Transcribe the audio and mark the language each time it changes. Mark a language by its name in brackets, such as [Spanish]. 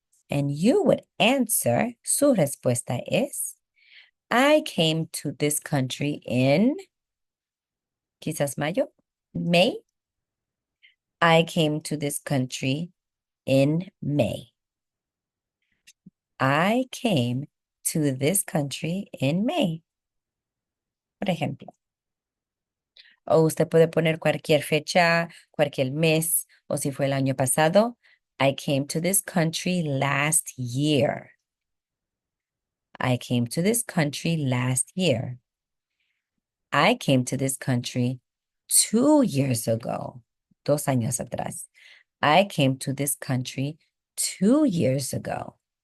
[English] And you would answer, [Spanish] su respuesta es, [English] I came to this country in, [Spanish] quizás mayo, [English] May. I came to this country in May. I came to this country in May. [Spanish] Por ejemplo. O usted puede poner cualquier fecha, cualquier mes, o si fue el año pasado. [English] I came to this country last year. I came to this country last year. I came to this country 2 years ago. [Spanish] 2 años atrás. [English] I came to this country 2 years ago.